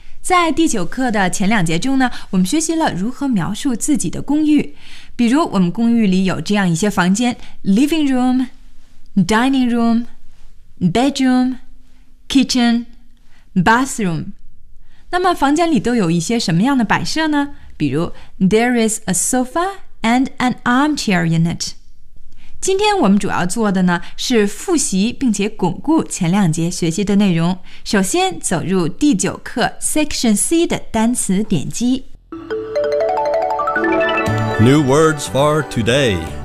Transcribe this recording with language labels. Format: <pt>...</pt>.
<zh>在第九课的前两节中呢，我们学习了如何描述自己的公寓。比如我们公寓里有这样一些房间</zh> <en>Living room, dining room, bedroom, kitchen, bathroom.</en> <zh>那么房间里都有一些什么样的摆设呢？比如</zh> <en>There is a sofa and an armchair in it.</en> <zh>今天我们主要做的呢是复习并且巩固前两节学习的内容。首先走入第九课 Section C 的单词典籍。</zh> <en>New words for today.</en>